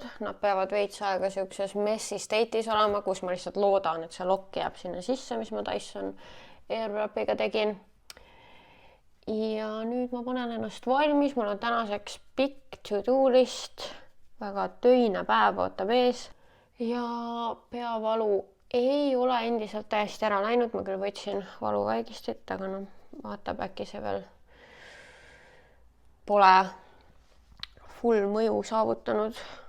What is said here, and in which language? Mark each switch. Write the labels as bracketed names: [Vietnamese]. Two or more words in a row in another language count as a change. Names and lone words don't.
[Estonian] Nad peavad veits aega siukses [English] messy state'is [Estonian] olema, kus ma lihtsalt loodan, et see lokk jääb sinna sisse, mis ma Dyson Airwrapiga tegin. Ja nüüd ma panen ennast valmis. Mul on tänaseks pikk [English] to-do list. [Estonian] Väga töine päev ootab ees. Ja peavalu ei ole endiselt täiesti ära läinud. Ma küll võtsin valuvaigistit, aga vaatab äkki see veel pole full mõju saavutanud.